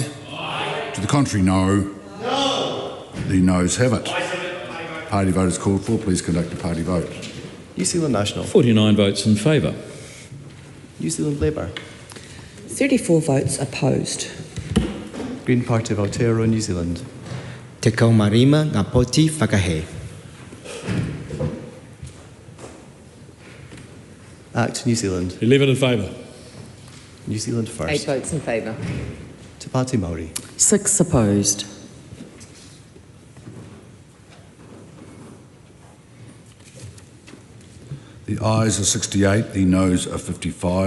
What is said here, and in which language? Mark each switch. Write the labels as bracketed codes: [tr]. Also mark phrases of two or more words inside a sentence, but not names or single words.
[en] Aye. To the contrary, no. No. The noes have it. Party vote is called for. Please conduct the party vote. New Zealand National. 49 votes in favour. New Zealand Labour. 34 votes opposed. Green Party of Aotearoa, New Zealand. [mi] Te kaumarima ngā poti whakahe. [en] Act, New Zealand. 11 in favour. New Zealand 8 First. votes in favour. Te Pāti Māori. 6 opposed. The ayes are 68, the noes are 55.